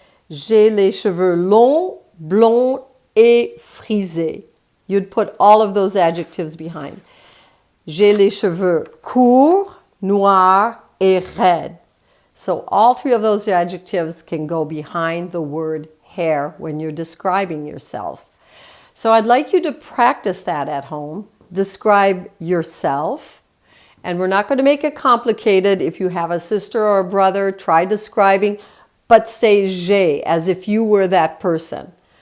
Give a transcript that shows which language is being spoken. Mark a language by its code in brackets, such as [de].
[fr] J'ai les cheveux longs, blonds et frisés. [en] You'd put all of those adjectives behind. [fr] J'ai les cheveux courts, noirs et raides. [en] So all three of those adjectives can go behind the word hair when you're describing yourself. So I'd like you to practice that at home. Describe yourself. And we're not going to make it complicated. If you have a sister or a brother, try describing, but say j'ai as if you were that person.